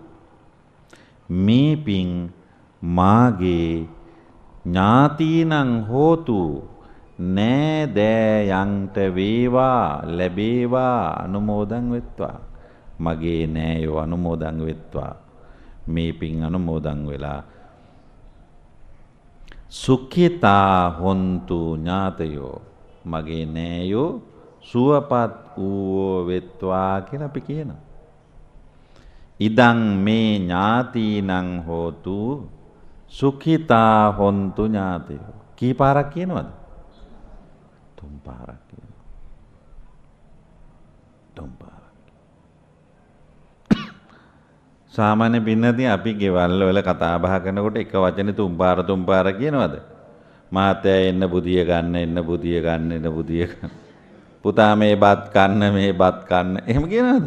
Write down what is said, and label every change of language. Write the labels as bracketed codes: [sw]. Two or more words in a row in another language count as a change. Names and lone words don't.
[si] මේ පින් මාගේ [pi] ඥාතිනං හෝතු [si] නෑදෑයන්ට වේවා ලැබේවා අනුමෝදන් වෙත්වා. මගේ නෑයෝ අනුමෝදන් වෙත්වා. මේ පින් අනුමෝදන් වෙලා [pi] සුඛිතා හොන්තු ඥාතයෝ [si] මගේ නෑයෝ සුවපත් වූ වෙත්වා කියලා අපි කියනවා. [pi] ඉදං මේ ඥාතිනං හෝතු සුඛිතා හොන්තු ඥාතයෝ. [si] කී පාරක් කියනවද? 3 පාරක් කියනවා. 3 පාරක්. සාමාන්‍ය පින්නදී අපි ගෙවල් වල කතා බහ කරනකොට එක වචනේ 3 පාර කියනවද? මාතයා එන්න බුදිය ගන්න පුතා මේ බත් කන්න එහෙම කියනවද?